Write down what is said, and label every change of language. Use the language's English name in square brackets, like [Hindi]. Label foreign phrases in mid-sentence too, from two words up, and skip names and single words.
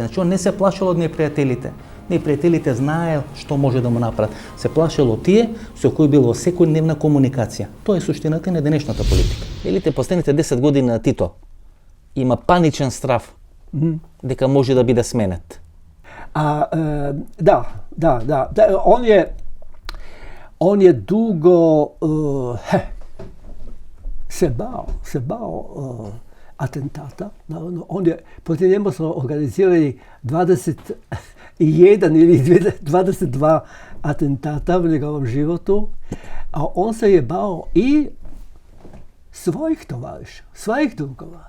[Macedonian] Значи он не се плашел од непријателите. Непријателите знаел што може да му направат. Се плашел од тие со кои било секојдневна комуникација. Тоа е суштината на денешната политика. Елите последните 10 години на Тито има паничен страв дека може да биде сменет. [Croatian] Da. On je dugo se bao atentata. Naravno, protiv njemu su organizirali 21 ili 22 atentata u njegovom životu, a on se je bao i svojih tovariša, svojih drugova.